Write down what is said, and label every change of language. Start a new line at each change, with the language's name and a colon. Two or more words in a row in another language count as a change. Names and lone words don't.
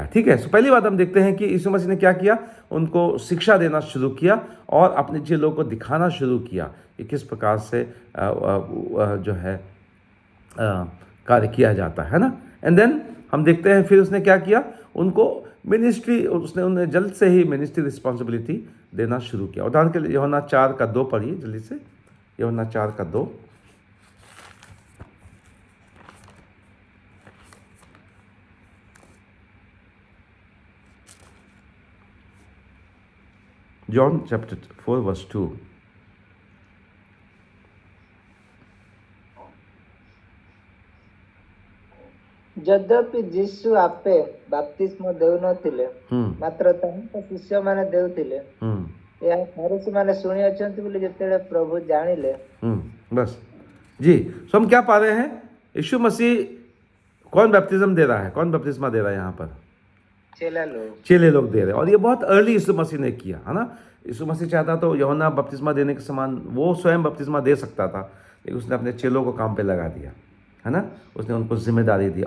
Hindi: ठीक है, सो पहली बात हम देखते हैं कि यीशु मसीह ने क्या किया, उनको शिक्षा देना शुरू किया और अपने चेलों को दिखाना शुरू किया कि किस प्रकार से जो है कार्य किया जाता है ना।
English: and then
Hindi: हम देखते हैं फिर उसने क्या किया, उनको मिनिस्ट्री, उसने उन्हें जल्द से ही
English: ministry responsibility
Hindi: देना शुरू किया। उदाहरण के लिए यूहन्ना 4:2 पढ़िए जल्दी से, यूहन्ना 4:2।
English: John chapter 4 verse 2।
Odia: ଯଦ୍ୟପି ଯୀଶୁ ଆପେ ବାପ୍ତିସ୍ମ ଦେଉନଥିଲେ ମାତ୍ର ତାଙ୍କ ଶିଷ୍ୟମାନେ ଦେଉଥିଲେ, ଏହା ଫରିसीମାନେ ଶୁଣିଅଛନ୍ତି ବୋଲି ଯେତେବେଳେ ପ୍ରଭୁ ଜାଣିଲେ।
Hindi: बस जी, सो हम क्या पा रहे हैं, यीशु मसीह कौन बैप्टिज्म दे रहा है, कौन बपतिस्मा दे रहा है यहाँ पर? चेले लोग दे रहे हैं। और ये बहुत अर्ली यीशु मसीह ने किया है ना। यीशु मसीह चाहता तो यूहन्ना बपतिस्मा देने के समान वो स्वयं बपतिस्मा दे सकता था, लेकिन उसने अपने चेलों को काम पे लगा दिया है ना, उसने उनको जिम्मेदारी दी।